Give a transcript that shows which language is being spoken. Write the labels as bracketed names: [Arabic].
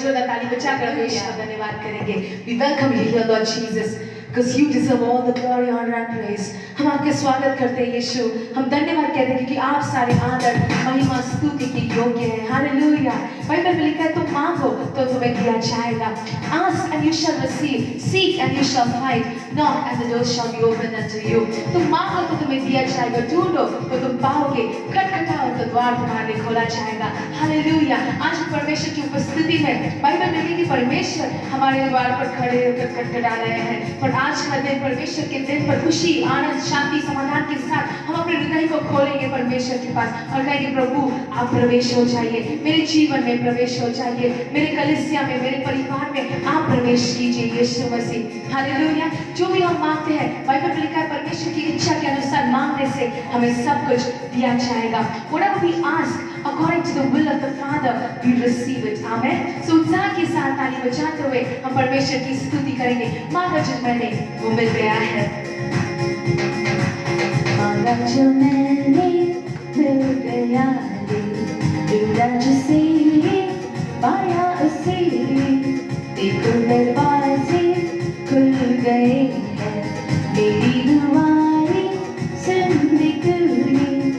[Hindi] जोरदार ताली बजाकर हम यीशु का धन्यवाद करेंगे. [English] We welcome you here, Lord Jesus. Because you deserve all the glory, honor and praise. [Hindi] हम आपके स्वागत करते हैं यीशु. हम धन्यवाद कहते हैं क्योंकि आप सारे आदर, महिमा, स्तुति की योग्य हैं. Hallelujah. बाइबल में लिखा है तुम मांगो तो तुम्हें दिया जाएगा, [English] ask and you shall receive, seek and you shall find, knock and the door shall be opened unto you। [Hindi] तुम मांगो तो तुम्हें दिया जाएगा, ढूंढो तो तुम पाओगे, खटखटाओ तो द्वार तुम्हारे लिए खोला जाएगा। हालेलुया। आज परमेश्वर की उपस्थिति में बाइबल में लिखी परमेश्वर हमारे द्वार पर खड़े होकर खटखटा रहे हैं। पर आज का दिन परमेश्वर के दिन पर खुशी, आनंद, शांति, समाधान के साथ हम अपने हृदय को खोलेंगे परमेश्वर के पास और कहेंगे प्रभु आप प्रवेश हो जाइए, मेरे जीवन में प्रवेश हो जाइए, मेरे कलीसिया में, मेरे परिवार में आप प्रवेश कीजिए यीशु मसीह। हालेलुया। जो भी हम मांगते हैं बाइबल में लिखा है परमेश्वर की इच्छा के अनुसार मांगने से हमें सब कुछ दिया जाएगा। [English] Whatever we ask according to the will of the Father, we receive it. Amen. [Hindi] So उत्साह के साथ ताली बजाते हुए हम परमेश्वर की स्तुति करेंगे। मांगा जो मैंने वो मिल गया है। मांगा जो मैंने मिल गया है, ढूंढा जिसे पाया उसे, देखो दरवाजे खुल गए हैं, मेरी दुआएं सुन ली तूने।